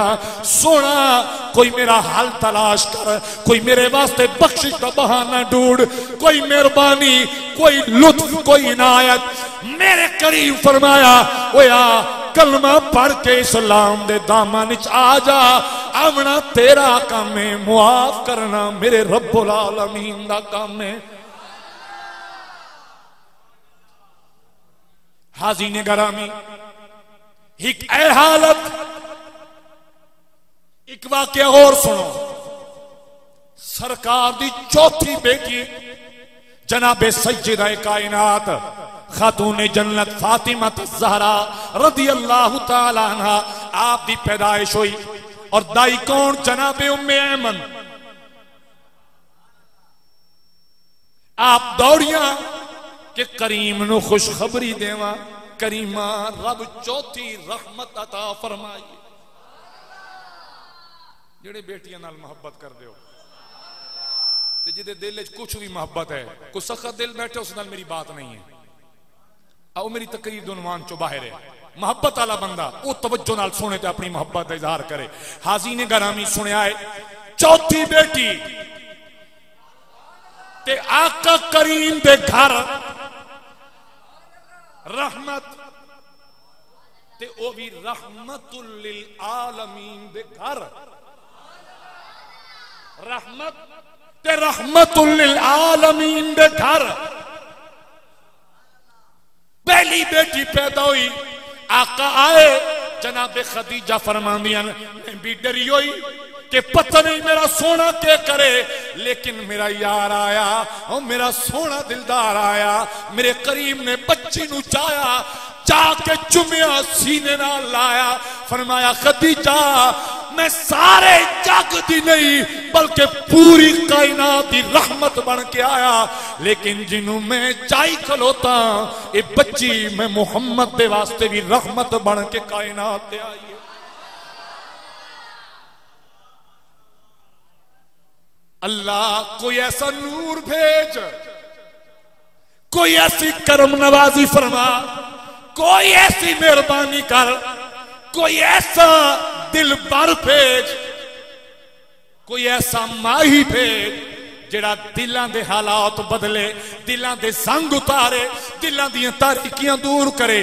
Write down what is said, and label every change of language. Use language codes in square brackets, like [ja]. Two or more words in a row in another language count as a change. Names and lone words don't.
[ur] سونا کوئی میرا حل تلاش کر، کوئی میرے واسطے بخشش کا بہانہ ڈھونڈ، کوئی مہربانی، کوئی لطف، کوئی عنایت. [pa] میرے کریم فرمایا، اویا کلمہ پڑھ کے اسلام دے دامن چ آ جا، آمنا تیرا کم اے، معاف کرنا میرے [ar] رب العالمين [pa] دا کم اے. [ur] حاضرین گرامی، ایک اے حالت، ایک واقعہ اور سنو. [pa] سرکار دی چوتھی دھی جنابِ سیدہ کائنات خاتونِ جنت فاطمہ زہرا [ar] رضي الله تعالى عنها, [pa] آپ دی پیدائش ہوئی تے دائی کون? جنابِ اُمِّ ایمن۔ آپ دوڑیاں کہ کریم نوں خوشخبری دیواں، کریما رب چوتھی رحمت عطا فرمائی. جیہڑے دھیاں نال محبت کردے او تے جنہاں دے دل چ کجھ وی محبت اے، کوئی سخت دل بیٹھے اوس نال میری گل نئیں اے. آؤ میری تقریر دو عنوان چوں باہر اے۔ محبت والا بندہ او توجہ نال سنے تے اپنی محبت دا اظہار کرے. حاضرین گرامی سنیا اے، چوتھی دھی تے آقا کریم دے گھر رحمت تے او وی रहमत ते ओ भी [ar] رحمة للعالمين [pa] دے گھر، رحمت تے [ar] رحمة للعالمين [pa] دے گھر. [ur] پہلی بیٹی پیدا ہوئی، آقا آئے، جنابِ خدیجہ فرماندیاں میں بھی ڈری ہوئی کہ پتا نہیں میرا سونا کیا کرے، لیکن میرا یار آیا اور میرا سونا دلدار آیا. [pa] میرے کریم نے بچی نوں چایا، جا کے چمیا، سینے نال لایا، فرمایا خدیجہ میں سارے جگ دی نئیں بلکہ پوری کائنات دی رحمت بن کے آیا، لیکن جنہوں میں چائی کھلوتا اے بچی میں محمد دے واسطے وی رحمت بن کے کائنات دے آئی اے. [ur] اللہ کوئی ایسا نور بھیج، کوئی ایسی کرم نوازی فرما، کوئی ایسی مہربانی کر، کوئی ایسا دلبر بھیج، کوئی ایسا ماہی بھیج جیہڑا دلوں کے حالات بدلے، دلوں کے زنگ اتارے, [pa] دلاں دی تاریکیاں دور کرے.